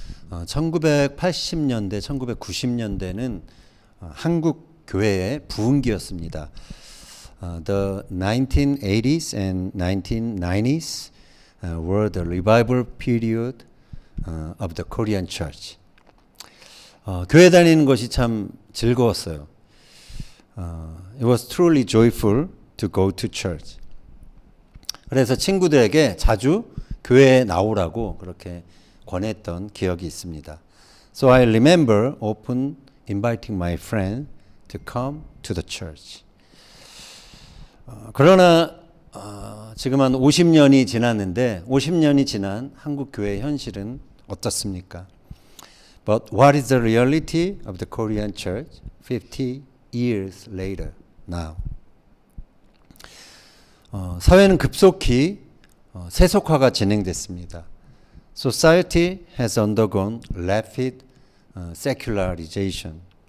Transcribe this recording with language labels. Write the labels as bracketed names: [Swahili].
[Korean] 1980년대, 1990년대는 한국 교회의 부흥기였습니다. [English] The 1980s and 1990s were the revival period of the Korean church. [Korean] 교회 다니는 것이 참 즐거웠어요. [English] It was truly joyful to go to church. [Korean] 그래서 친구들에게 자주 교회에 나오라고 그렇게 권했던 기억이 있습니다. [English] So I remember often inviting my friend to come to the church. [Korean] 그러나 지금 한 50년이 지났는데 50년이 지난 한국 교회의 현실은 어떻습니까? [English] But what is the reality of the Korean church 50 years later now? [Korean] 사회는 급속히 세속화가 진행됐습니다. [English] Society has undergone rapid secularization.